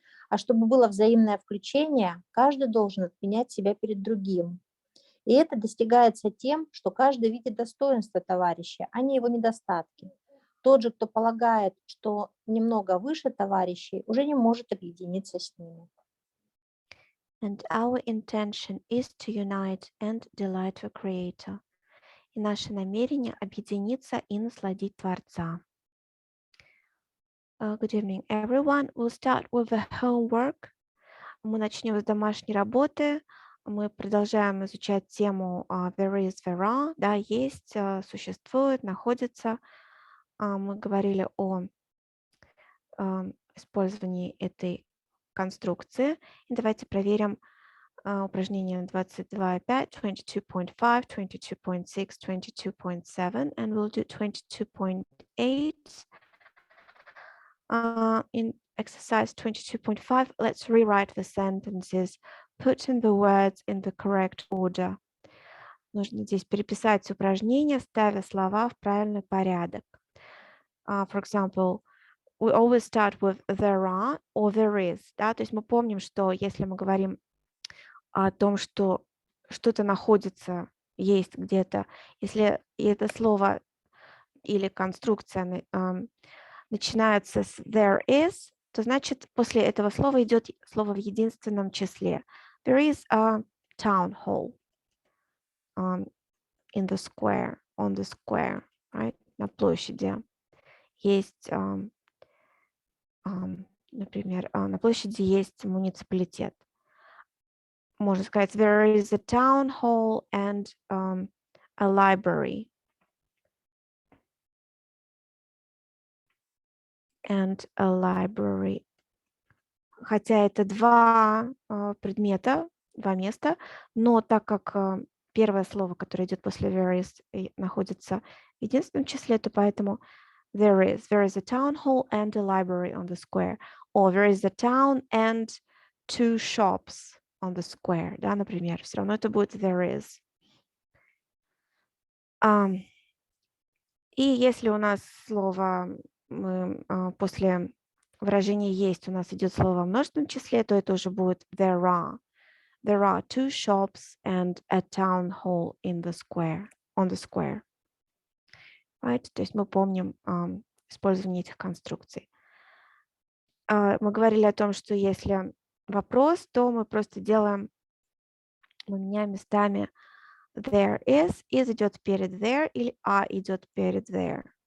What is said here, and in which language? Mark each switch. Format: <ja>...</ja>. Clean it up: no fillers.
<ru>А чтобы было взаимное включение, каждый должен отменять себя перед другим. И это достигается тем, что каждый видит достоинство товарища, а не его недостатки. Тот же, кто полагает, что немного выше товарищей, уже не может объединиться с ними.</ru> <en>And our intention is to unite and delight the Creator.</en> <ru>И наше намерение объединиться и насладить Творца.</ru> <en>Good evening, everyone. We'll start with the homework.</en> <ru>Мы начнем с домашней работы. Мы продолжаем изучать тему</ru> <en>there is, there are.</en> <ru>Да, есть, существует, находится. Мы говорили о использовании этой конструкции. И давайте проверим упражнение 22.5, 22.5, 22.6, 22.7,</ru> <en>and we'll do</en> <ru>22.8.</ru> <en>In exercise 22.5, let's rewrite the sentences, putting the words in the correct order.</en> <ru>Нужно здесь переписать упражнение, ставя слова в правильный порядок.</ru> <en>For example, we always start with there are or there is.</en> <ru>Да? То есть мы помним, что если мы говорим о том, что что-то находится, есть где-то, если это слово или конструкция начинается с there is, то значит после этого слова идет слово в единственном числе.</ru> <en>There is a town hall in the square, on the square, right?</en> <ru>На площади. Есть, например, на площади есть муниципалитет. Можно сказать,</ru> <en>there is a town hall and a library. And a library.</en> <ru>Хотя это два предмета, два места, но так как первое слово, которое идет после</ru> <en>there is, находится в единственном числе, то поэтому there is a town hall and a library on the square. Or there is a town and two shops on the square,</en> <ru>да, например, все равно это будет</ru> <en>there is.</en> <ru>И если у нас слово после выражения есть у нас идет слово в множественном числе, то это уже будет there are.</ru> <en>There are two shops and a town hall in the square, on the square. Right?</en> <ru>То есть мы помним использование этих конструкций. Мы говорили о том, что если вопрос, то мы просто делаем, мы меняем местами there is идет перед there или идет перед there.</ru>